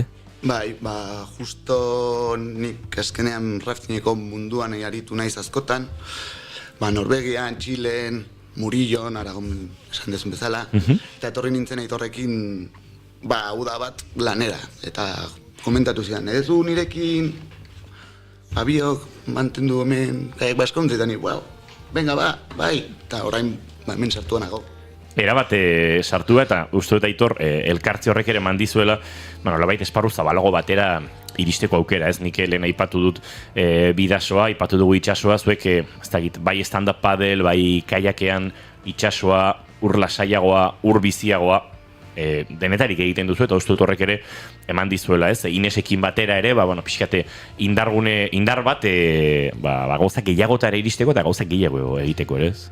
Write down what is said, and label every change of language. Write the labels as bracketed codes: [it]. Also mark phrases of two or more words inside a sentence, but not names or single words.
[eu] Bai, justo nik azkenean raftingeko munduan aritu naiz askotan, Norvegian, Txilen, Murillon, Aragon esan dezun bezala, eta etorri nintzen Aitorrekin uda bat lanera, eta komentatu zidan, edu nirekin biok mantendu hemen Kayak Basque Country, eta ni, venga bai, eta orain hemen sartua nago. Erabat sartua eta uste dut Aitor elkartze horrek ere mandizuela, labait esparru zabalago batera iristeko aukera, ez nik lehen aipatu dut bidasoa, aipatu dugu itxasoa, zuek bai [en] stand-up paddle, [eu] bai kayakean itxasoa, ur lasaiagoa, ur biziagoa, denetarik egiten duzu eta uste dut horrek ere eman dizuela, ez? Inesekin batera ere, pixkate indar bat, gauzak gehiagotara iristeko eta gauzak gehiago egiteko ere, ez?